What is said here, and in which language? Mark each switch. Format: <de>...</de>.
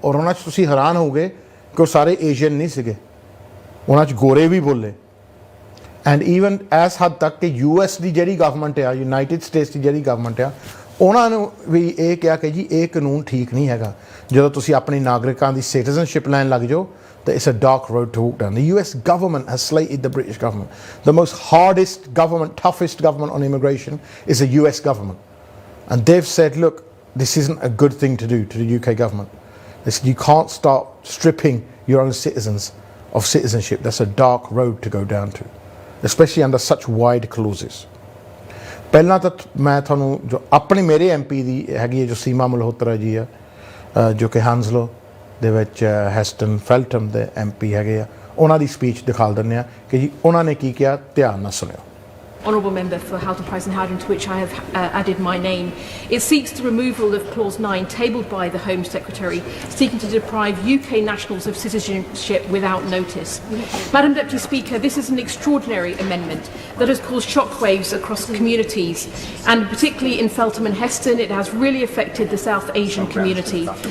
<pa>ਔਰ ਉਹਨਾਂ 'ਚ ਤੁਸੀਂ ਹੈਰਾਨ ਹੋਗੇ ਕਿ ਉਹ ਸਾਰੇ ਏਸ਼ੀਅਨ ਨਹੀਂ ਸੀਗੇ, ਉਹਨਾਂ 'ਚ ਗੋਰੇ ਵੀ ਬੋਲੇ। ਐਂਡ ਈਵਨ ਇਸ ਹੱਦ ਤੱਕ ਕਿ US ਦੀ ਜਿਹੜੀ ਗਵਰਨਮੈਂਟ ਆ, ਯੂਨਾਈਟਿਡ ਸਟੇਟਸ ਦੀ ਜਿਹੜੀ ਗਵਰਨਮੈਂਟ ਆ, ਉਹਨਾਂ ਨੂੰ ਵੀ ਇਹ ਕਿਹਾ ਕਿ ਜੀ ਇਹ ਕਾਨੂੰਨ ਠੀਕ ਨਹੀਂ ਹੈਗਾ। ਜਦੋਂ ਤੁਸੀਂ ਆਪਣੀ ਨਾਗਰਿਕਾਂ ਦੀ ਸਿਟੀਜ਼ਨਸ਼ਿਪ ਲੈਣ ਲੱਗ ਜਾਓ ਤਾਂ</pa> <en>It's a dark road to walk down. The US government has slated the British government. The most hardest government, toughest government on immigration is the US government. And they've said, look, this isn't a good thing to do to the UK government. They said, you can't start stripping your own citizens of citizenship. That's a dark road to go down to, especially under such wide clauses.</en> <pa>ਪਹਿਲਾਂ ਤਾਂ ਮੈਂ ਤੁਹਾਨੂੰ ਜੋ ਆਪਣੀ ਮੇਰੇ MP ਦੀ ਹੈਗੀ ਹੈ, ਜੋ ਸੀਮਾ ਮਲਹੋਤਰਾ ਜੀ ਆ, ਜੋ ਕਿ ਹੰਸਲੋ ਦੇ ਵਿੱਚ ਹੈਸਟਨ ਫੈਲਟਮ ਦੇ ਐਮਪੀ ਹੈਗੇ ਆ, ਉਹਨਾਂ ਦੀ ਸਪੀਚ ਦਿਖਾ ਦਿੰਦੇ ਆ ਕਿ ਜੀ ਉਹਨਾਂ ਨੇ ਕੀ ਕਿਹਾ, ਧਿਆਨ ਨਾਲ ਸੁਣਿਓ।</pa> <en>Honourable Member for Halton Price and Howden, to which I have added my name. It seeks the removal of Clause 9 tabled by the Home Secretary, seeking to deprive UK nationals of citizenship without notice. Madam Deputy Speaker, this is an extraordinary amendment that has caused shockwaves across communities, and particularly in Feltham and Heston it has really affected the South Asian community.</en>